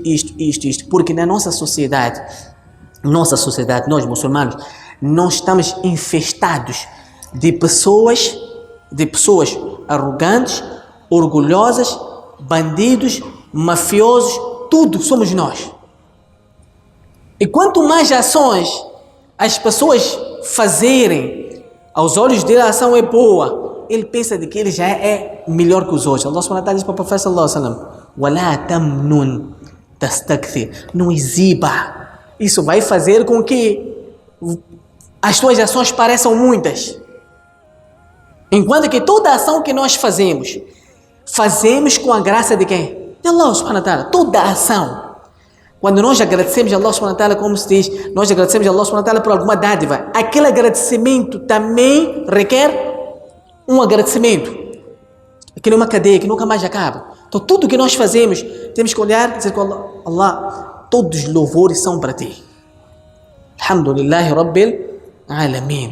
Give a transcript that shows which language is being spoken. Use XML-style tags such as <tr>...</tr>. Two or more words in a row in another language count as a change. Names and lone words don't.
<pt>Porque na nossa sociedade, nós muçulmanos, nós estamos infestados de pessoas arrogantes, orgulhosas, bandidos, mafiosos, tudo somos nós. E quanto mais ações as pessoas fazerem, aos olhos dele a ação é boa, ele pensa de que ele já é melhor que os outros. Allah</pt> <ar>سبحانه وتعالى</ar> <pt>diz para o profeta</pt> <ar>صلى الله عليه وسلم: "ولا تمنن تستكثر",</ar> <pt>não exiba. Isso vai fazer com que as tuas ações pareçam muitas. Enquanto que toda ação que nós fazemos com a graça de quem? De Allah</pt> <ar>سبحانه وتعالى.</ar> <pt>Toda ação. Quando nós agradecemos a Allah</pt> <ar>سبحانه وتعالى,</ar> <pt>como se diz, nós agradecemos a Allah</pt> <ar>سبحانه وتعالى</ar> <pt>por alguma dádiva, aquele agradecimento também requer um agradecimento. Aquilo é uma cadeia que nunca mais acaba. Então tudo que nós fazemos, temos que olhar e dizer com Allah: Allah, todos os louvores são para ti.</pt> <ar>الحمد لله رب العالمين.</ar>